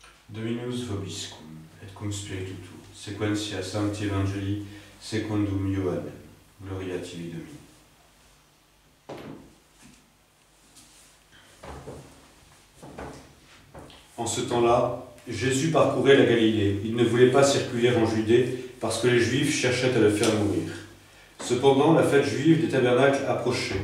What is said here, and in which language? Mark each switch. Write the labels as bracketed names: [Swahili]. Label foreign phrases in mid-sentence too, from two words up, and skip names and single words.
[Latin] Dominus vobiscum, et cum spiritu tuo, sequentia sancti evangelii, secundum Ioannem. Gloria tibi Domini. [French] En ce temps-là, Jésus parcourait la Galilée. Il ne voulait pas circuler en Judée parce que les Juifs cherchaient à le faire mourir. Cependant, la fête juive des tabernacles approchait.